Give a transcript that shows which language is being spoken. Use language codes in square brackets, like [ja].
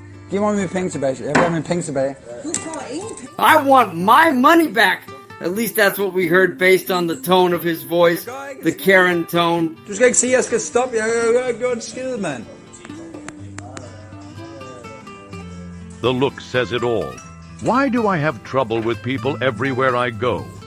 [da] Giv mig mine penge tilbage. Jeg vil have mine penge tilbage. [en] I want my money back. At least that's what we heard based on the tone of his voice, the Karen tone. [da] Du skal ikke sige, at jeg skal stoppe. Jeg har gjort en skid, mand. [en] The look says it all. Why do I have trouble with people everywhere I go?